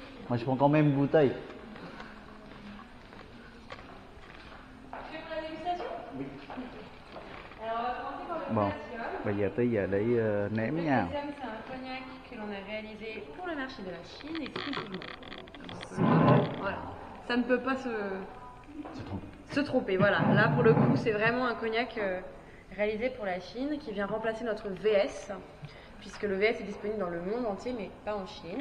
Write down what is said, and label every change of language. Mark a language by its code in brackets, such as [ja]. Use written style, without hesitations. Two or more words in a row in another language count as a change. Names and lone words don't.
[fr] Moi, je prends quand même une bouteille. Tu veux pour la dégustation? Oui. Alors, on va commencer par le Bon, Glacium. [vi] bây giờ tới giờ để nếm [fr] Le nha. Glacium, c'est un cognac que l'on a réalisé pour le marché de la Chine exclusivement. Voilà. Ça ne peut pas se tromper. Voilà. Là, pour le coup, c'est vraiment un cognac réalisé pour la Chine qui vient remplacer notre VS, puisque le VS est disponible dans le monde entier, mais pas en Chine.